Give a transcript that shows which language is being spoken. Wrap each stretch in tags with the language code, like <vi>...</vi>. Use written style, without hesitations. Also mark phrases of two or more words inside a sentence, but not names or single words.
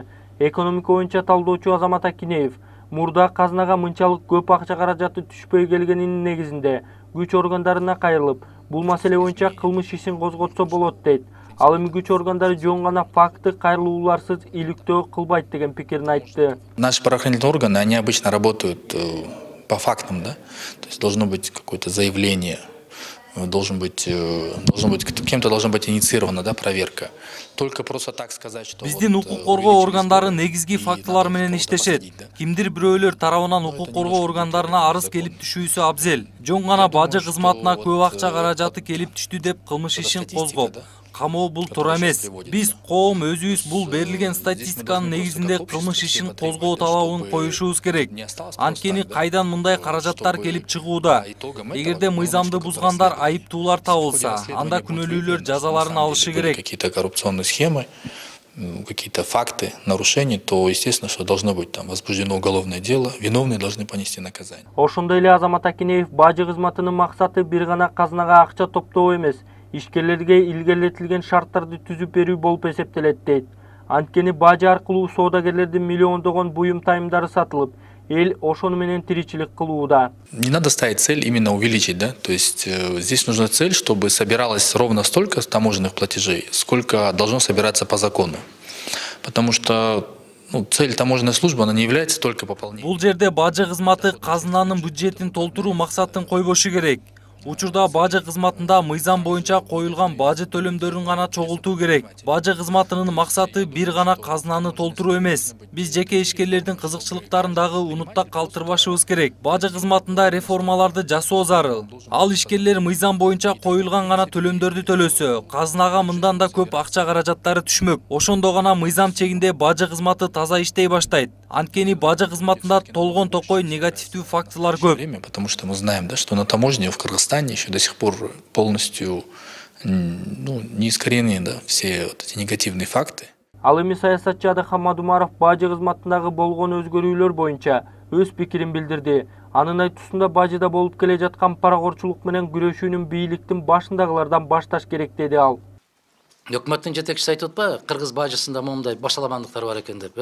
<ky>Экономика боюнча талдоочу Азамат Акинеев мурда казынага мынчалык көп акча каражаты түшпөй келгенинин негизинде күч органдарына кайрылып, бул маселе боюнча кылмыш ишин козготсо болот дейт. Ал эми күч органдары жөн гана факты кайрылууларсыз иликтөө кылбайт деген пикирин айтты.</ky> <ru>Наши правоохранительные органы, они обычно работают по фактам, да? То есть должно быть какое-то заявление, кем-то должна быть инициирована, да, проверка. Только просто так сказать, что</ru> <ky>биздин укук коргоо органдары негизги фактылар менен иштешет. Кимдир бирөөлөр тарабынан укук коргоо органдарына арыз келип түшүүсү абзел. Жөн гана бажы кызматына көп акча каражаты келип түштү деп кылмыш ишин козгоп, камоо бул туура эмес. Биз коом өзүбүз бул берилген статистиканын негизинде кылмыш ишин козгоо талабын коюшубуз керек. Анткени кайдан мындай каражаттар келип чыгууда? Эгерде мыйзамды бузгандар айыптуулар табылса, анда күнөөлүүлөр жазаларын алышы керек.</ky> <ru>Какие-то коррупционные схемы, какие-то факты нарушений, то естественно, что должно быть там возбуждено уголовное дело, виновные должны понести наказание.</ru> <ky>Ошондой эле Азамат Акинеев бажы кызматынын максаты бир гана казынага акча топтоо эмес, ишкерлерге илгерилетилген шарттарды түзүп берүү болуп эсептелет дейт. Анткени бажы аркылуу соодагерлердин миллиондогон буюм тайымдары сатылып, эл ошону менен тиричилик кылууда.</ky> <ru>Не надо ставить цель именно увеличить, да? То есть здесь нужна цель, чтобы собиралось ровно столько таможенных платежей, сколько должно собираться по закону. Потому что цель таможенной службы, она не является только пополнением.</ru> <ky>Бул жерде бажы кызматы казынанын бюджетин толтуруу максатын койбошу керек. Учурда бажы кызматында мыйзам боюнча коюлган бажы төлөмдөрүн гана чогултуу керек. Бажы кызматынын максаты бир гана казынаны толтуруу эмес. Биз жеке ишкерлердин кызыкчылыктарын дагы унутта калтырбашыбыз керек. Бажы кызматында реформаларды жасоо зарыл. Ал ишкерлер мыйзам боюнча коюлган гана төлөмдөрдү төлөсө, казынага мындан да көп акча каражаттары түшмөк. Ошондо гана мыйзам чегинде бажы кызматы таза иштей баштайт. Анткени бажы кызматында толгон токой негативдүү фактылар көп.</ky> <ru>Потому что мы знаем, да, что на таможне в Кыргызстане еще до сих пор полностью не искореneны, да, все вот эти негативные факты.</ru> <ky>Ал эми саясатчы Адахам Мадумаров бажы кызматындагы болгон өзгөрүүлөр боюнча өз пикирин билдирди. Анын айтуусунда бажыда болуп келе жаткан паракорчулук менен күрөшүүнүн бийликтин башындагылардан башташ керек деди ал. Өкмөттүн жетекчиси айтып атпайбы, кыргыз бажысында момундай башаламандыктар бар экен деп.</ky>